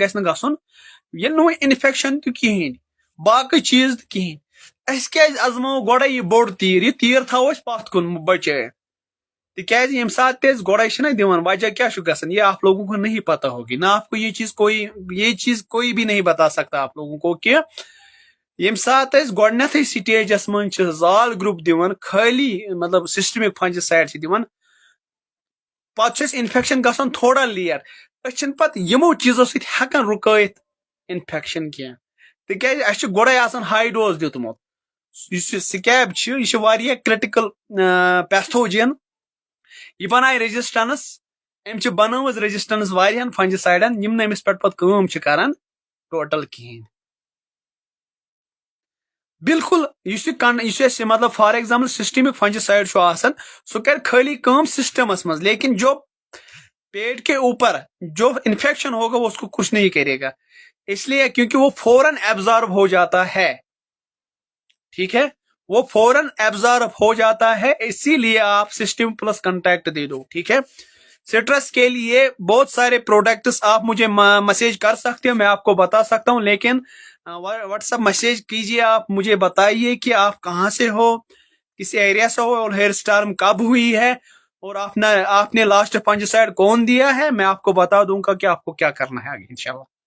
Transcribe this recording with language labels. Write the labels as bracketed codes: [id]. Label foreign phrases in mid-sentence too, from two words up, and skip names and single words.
[ks] گژھِ نہٕ گژھُن ییٚلہِ نہٕ وۄنۍ انفیکشن تہِ کِہیٖنۍ باقٕے چیٖز تہِ کِہیٖنۍ أسۍ کیازِ ازماوو گۄڈے یہِ بوٚڑ تیٖر یہِ تیٖر تھاوو أسۍ پتھ کُن بچٲیِتھ تِکیازِ ییٚمہِ ساتہٕ تہِ أسۍ گۄڈے چھِنہ دِوان وجہ کیٛاہ چھُ گژھان [ur] یہ آپ لوگوں کو نہیں پتا ہوگی نہ آپ کو یہ چیز کوئی بھی نہیں بتا سکتا آپ لوگوں کو [ks] کہ ییٚمہِ ساتہٕ أسۍ گۄڈنیتھٕے سٹیجس منٛز چھِ زال گروپ دِوان خٲلی مطلب [en] systemic fungicide [ks] چھِ دِوان پتہٕ چھُ اَسہِ انفیکشن گژھان تھوڑا لیٹ أسۍ چھِنہٕ پتہٕ یِمو چیٖزو سۭتۍ ہٮ۪کان رُکٲیِتھ انفیکشن کینٛہہ تِکیازِ اَسہِ چھُ گۄڈے آسان [en] high dose [ks] دیُتمُت یُس یہِ سکیب چھُ یہِ چھُ واریاہ [en] critical pathogen [ks] یہِ بنایہِ ریزسٹنس أمۍ چھِ بنٲومٕژ ریزسٹنس واریاہن فنجسایڈن یِم نہٕ أمِس پٮ۪ٹھ پتہٕ کٲم چھِ کران ٹوٹل کِہیٖنۍ بالکل یُس اَسہِ مطلب [en] for example systemic fungicide [ks] چھُ آسان سُہ کرِ خٲلی کٲم سسٹمس منٛز [ur] لیکن جو پیٹ کے اوپر جو انفیکشن ہوگا وہ اس کو کچھ نہیں کرے گا اس لیے کیونکہ وہ فوراً ایبزارب ہو جاتا ہے ٹھیک ہے وہ فوراً ایبزارب ہو جاتا ہے اسی لیے آپ سسٹم [en] plus contact [ur] دے دو ٹھیک ہے سٹرس کے لیے بہت سارے پروڈکٹس آپ مجھے میسج کر سکتے ہو میں آپ کو بتا سکتا ہوں لیکن واٹس ایپ میسج کیجیے آپ مجھے بتائیے کہ آپ کہاں سے ہو کس ایریا سے ہو اور ہیئر اسٹارم کب ہوئی ہے اور آپ نے [en] last fungicide [ur] کون دیا ہے میں آپ کو بتا دوں گا کہ آپ کو کیا کرنا ہے آگے انشاءاللہ